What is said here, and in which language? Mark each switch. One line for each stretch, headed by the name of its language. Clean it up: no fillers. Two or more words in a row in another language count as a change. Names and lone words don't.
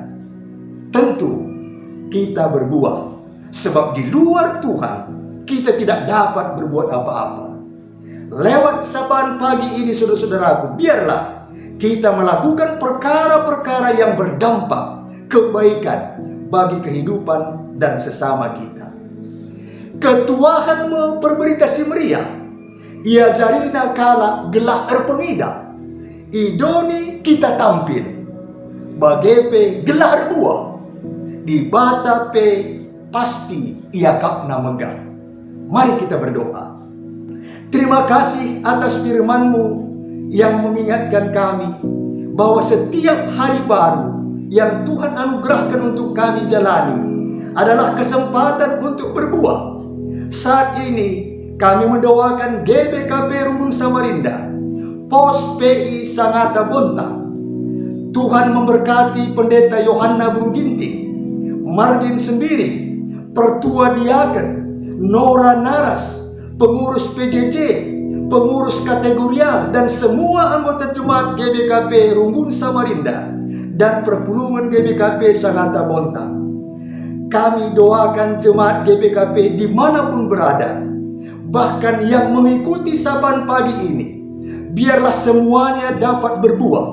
Indonesian: Tentu kita berbuah, sebab di luar Tuhan kita tidak dapat berbuat apa-apa. Lewat sapaan pagi ini, saudara-saudaraku, biarlah kita melakukan perkara-perkara yang berdampak kebaikan bagi kehidupan dan sesama kita.
Batak Karo: Ketuahanmu berberita si meriah, ia jarina kala gelah erpengida, idoni kita tampil, bagepe gelah buah, di bata pe pasti ia kapna megah.
Indonesian: Mari kita berdoa. Terima kasih atas firman-Mu yang mengingatkan kami bahwa setiap hari baru yang Tuhan anugerahkan untuk kami jalani adalah kesempatan untuk berbuah. Saat ini kami mendoakan GBKP Rumbun Samarinda, Pos PI Sangatta Bontang. Tuhan memberkati Pendeta Yohanna Bruginting, Mardin Sendiri, Pertua Diaken, Nora Naras, pengurus PJJ, pengurus kategorial, dan semua anggota jemaat GBKP Rumbun Samarinda dan perpulungan GBKP Sangatta Bontang. Kami doakan jemaat GBKP dimanapun berada, bahkan yang mengikuti sapaan pagi ini, biarlah semuanya dapat berbuah.